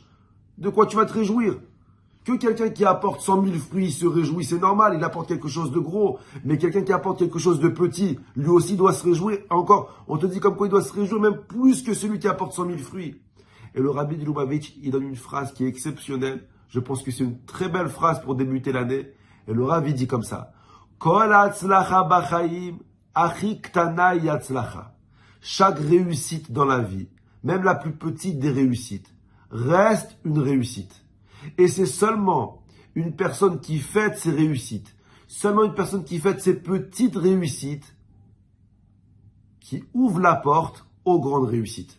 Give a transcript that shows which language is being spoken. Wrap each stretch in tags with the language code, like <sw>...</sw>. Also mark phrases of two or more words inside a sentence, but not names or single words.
<fr>De quoi tu vas te réjouir? Que quelqu'un qui apporte 100 000 fruits se réjouit, c'est normal, il apporte quelque chose de gros. Mais quelqu'un qui apporte quelque chose de petit, lui aussi doit se réjouir. Encore, on te dit comme quoi il doit se réjouir même plus que celui qui apporte 100 000 fruits. Et le rabbi de Lubavitch, il donne une phrase qui est exceptionnelle. Je pense que c'est une très belle phrase pour débuter l'année. Et le rabbi dit comme ça.</fr> <he>כל הצלחה בחיים, אחי קטנה יצלחה.</he> <fr>Chaque réussite dans la vie, même la plus petite des réussites, reste une réussite. Et c'est seulement une personne qui fête ses réussites, seulement une personne qui fête ses petites réussites, qui ouvre la porte aux grandes réussites.</fr>